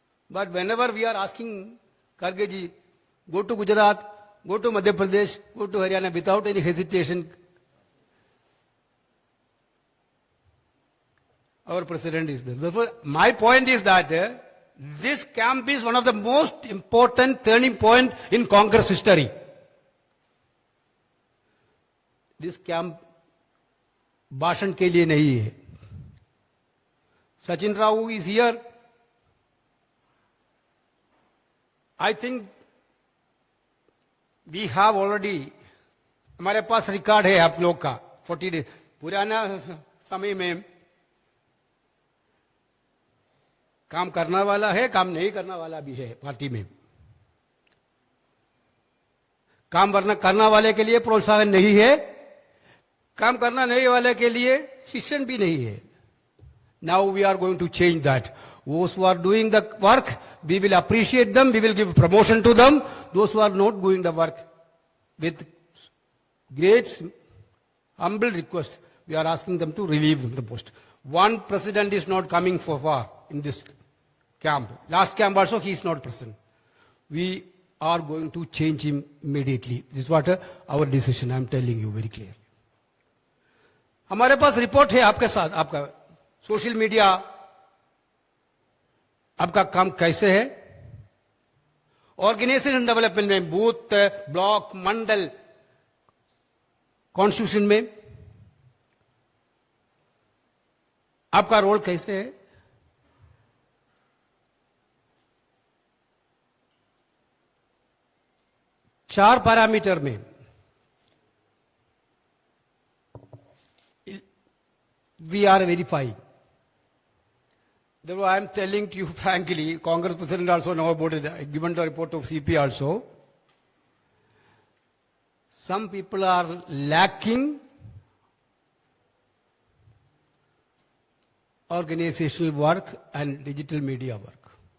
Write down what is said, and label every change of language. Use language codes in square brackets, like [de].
[en] But whenever we are asking Kharge ji, go to Gujarat, go to Madhya Pradesh, go to Haryana without any hesitation, our president is there. Therefore, my point is that this camp is one of the most important turning point in Congress history. This camp [hi] भाषण के लिए नहीं है। [en] Sachin Rao is here. I think we have already, [hi] हमारे पास record है आप लोग का 40 डेज। पुराना समय में काम करना वाला है, काम नहीं करना वाला भी है पार्टी में। काम करना वाले के लिए प्रोत्साहन नहीं है, काम करना नहीं वाले के लिए शिक्षण भी नहीं है। [en] Now we are going to change that. Those who are doing the work, we will appreciate them, we will give promotion to them. Those who are not doing the work, with great humble request, we are asking them to relieve the post. One president is not coming for far in this camp. Last camp also he is not present. We are going to change him immediately. This is what our decision, I am telling you very clearly. [hi] हमारे पास report है आपके साथ, आपका social media, आपका काम कैसे है, organisation development में, बूथ, ब्लॉक, मंडल, कॉन्स्टिट्यूशन में आपका रोल कैसे है। चार पैरामीटर में [en] we are verifying. Therefore, I am telling to you frankly, Congress President also know about it, given the report of CP also. Some people are lacking organizational work and digital media work.